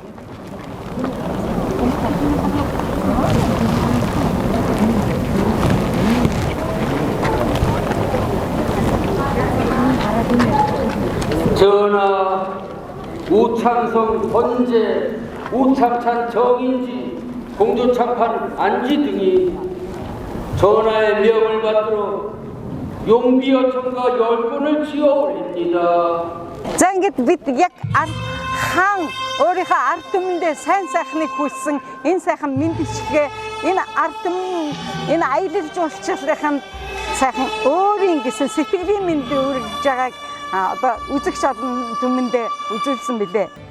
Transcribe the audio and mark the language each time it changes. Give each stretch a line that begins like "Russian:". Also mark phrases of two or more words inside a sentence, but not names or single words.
Korean: 전하, 우창성 번제, 우창찬 정인지, 공주참판 안지 등이 전하의 명을 받들어 용비어천가 10번을 지어 올립니다.
Mongolian: За ингээд бид яг хаан өөрийнхөө ард түмэндээ сайн сайхныг хүссэн энэ сайхан мэдчилгээ энэ ард түмэн энэ аялал жуулчлалын сайхан өөрийн гэсэн сэтгэлийн мэндийг үргэлж байгааг одоо үзэгч олон түмэндээ үзүүлсэн билээ.